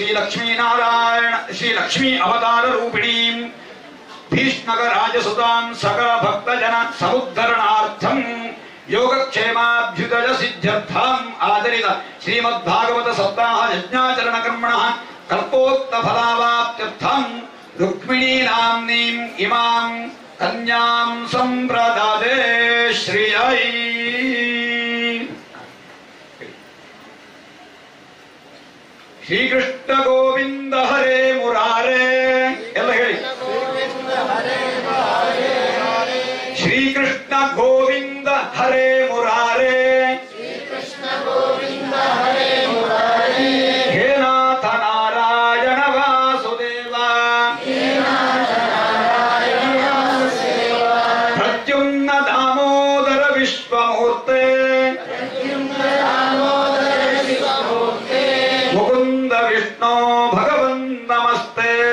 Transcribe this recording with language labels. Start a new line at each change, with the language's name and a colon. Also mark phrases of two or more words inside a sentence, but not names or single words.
Sanskrit: ಲಕ್ಷ್ಮೀನಾರಾಯಣ ಶ್ರೀ ಲಕ್ಷ್ಮೀ ಅವತಾರ ರೂಪಿಣೀಂ ಭೀಷ್ಮಕ ರಾಜಸುತಾಂ ಸಕಲ ಭಕ್ತಜನ ಸಮುದ್ಧರಣಾರ್ಥಂ ಯೋಗಕ್ಷೇಮಾಭ್ಯುದಯ ಸಿದ್ಧ್ಯರ್ಥಂ ಆದರಿತ ಶ್ರೀಮದ್ಭಾಗವತ ಸಪ್ತಾಹ ಯಜ್ಞಾಚರಣ ಕರ್ಮಣ ಕಲ್ಪೋಕ್ತ ಫಲಾವಾಪ್ತ್ಯರ್ಥಂ ರುಕ್ಮಿಣೀ ನಾಮ್ನೀಂ ಇಮಾಂ ಕನ್ಯಾಂ ಸಂಪ್ರದಾದೆ ಶ್ರೀಯೈ.
Kannada: ಶ್ರೀಕೃಷ್ಣ ಗೋವಿಂದ ಹರೇ ಮುರಾರೇ ಎಲ್ಲ ಹೇಳಿ.
Sanskrit: ಶ್ರೀಕೃಷ್ಣ ಗೋವಿಂದ ಹರೇ ಮುರಾರೇ ಹೇ ನಾಥ ನಾರಾಯಣ ವಾಸುದೇವ ಪ್ರದ್ಯುಮ್ನ ದಾಮೋದರ ವಿಶ್ವಮೂರ್ತೆ ಮುಕುಂದ ವಿಷ್ಣು ಭಗವನ್ ನಮಸ್ತೆ.